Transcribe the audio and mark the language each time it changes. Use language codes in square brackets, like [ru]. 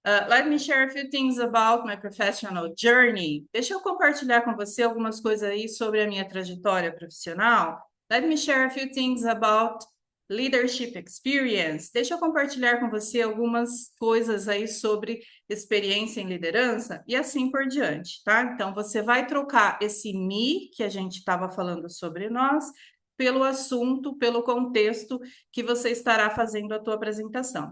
[en] Let me share a few things about my professional journey. [pt] Deixa eu compartilhar com você algumas coisas aí sobre a minha trajetória profissional. [en] Let me share a few things about leadership experience. [pt] Deixa eu compartilhar com você algumas coisas aí sobre experiência em liderança e assim por diante, tá? Então, você vai trocar esse me, que a gente estava falando sobre nós, pelo assunto, pelo contexto que você estará fazendo a tua apresentação.